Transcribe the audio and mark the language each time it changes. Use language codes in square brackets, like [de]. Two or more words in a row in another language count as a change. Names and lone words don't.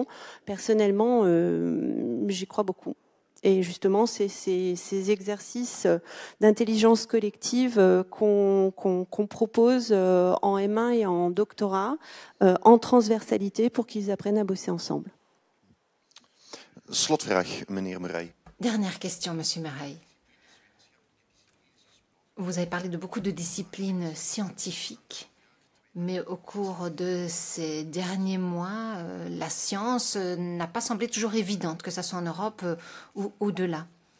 [fr] Personnellement, j'y crois beaucoup. Et justement, c'est ces exercices d'intelligence collective qu'on propose en M1 et en doctorat, en transversalité, pour qu'ils apprennent à bosser ensemble. [nl] Slotvraag, meneer Meraille. [fr] Dernière question, monsieur Meraille. Vous avez parlé de beaucoup de disciplines scientifiques, mais au cours de ces derniers mois, la science n'a pas semblé toujours évidente, que ce soit en Europe ou au-delà.